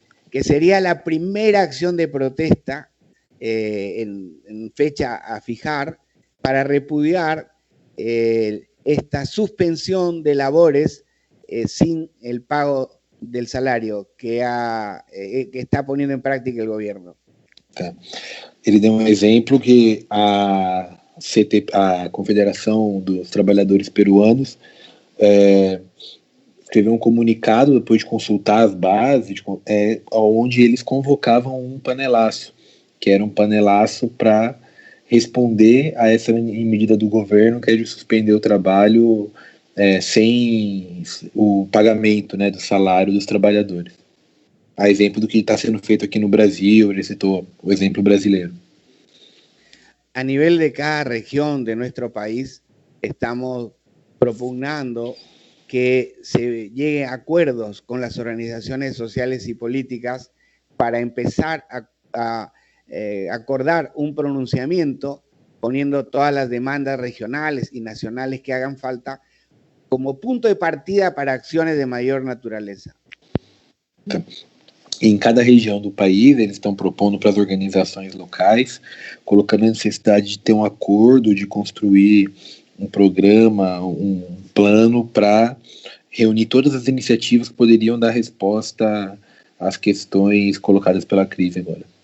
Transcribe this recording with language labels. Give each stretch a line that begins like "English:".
Spanish: Que sería la primera acción de protesta en fecha a fijar para repudiar esta suspensión de labores sin el pago del salario que está poniendo
Portuguese: em prática o governo. Tá. Ele deu um exemplo que a Confederação dos Trabalhadores Peruanos escreveu um comunicado depois de consultar as bases, onde eles convocavam um panelaço, que era um panelaço para responder a essa medida do governo, que é de suspender o trabalho sem o pagamento, né, do salário dos trabalhadores. A exemplo do que está sendo feito aqui no Brasil, ele citou o exemplo brasileiro.
Spanish: A nivel de cada región de nuestro país, estamos propugnando que se llegue a acuerdos con las organizaciones sociales y políticas para empezar a acordar un pronunciamiento poniendo todas las demandas regionales y nacionales que hagan falta como punto de partida para acciones de mayor naturaleza.
Portuguese: Em cada região do país, eles estão propondo para as organizações locais, colocando a necessidade de ter um acordo, de construir um programa, um plano para reunir todas as iniciativas que poderiam dar resposta às questões colocadas pela crise agora.